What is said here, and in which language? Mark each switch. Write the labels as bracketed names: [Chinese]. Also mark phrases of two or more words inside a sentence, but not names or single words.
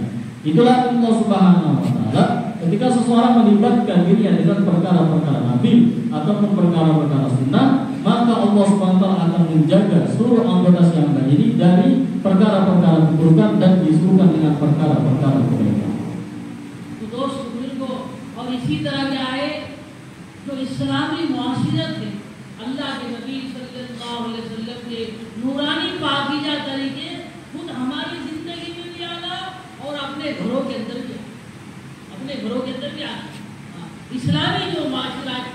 [Indonesian] Itulah [Arabic] الله سبحانه وتعالى [Indonesian] ketika seseorang melibatkan dirinya dengan perkara-perkara nafil ataupun perkara-perkara sunnah, maka [Arabic] الله سبحانه وتعالى [Indonesian] akan menjaga seluruh anggota si hamba ini dari perkara-perkara keburukan dan disibukkan dengan perkara-perkara kebaikan. [Hindi] और इसी तरह क्या है, जो इस्लामी मुआशिरत है, अल्लाह के नबी [Arabic] صلى الله عليه وسلم [Hindi] के नूरानी पाकीज़ा तरीके खुद हमारी जिंदगी में भी आना और अपने घरों के अंदर भी आना, इस्लामी जो माशरा है।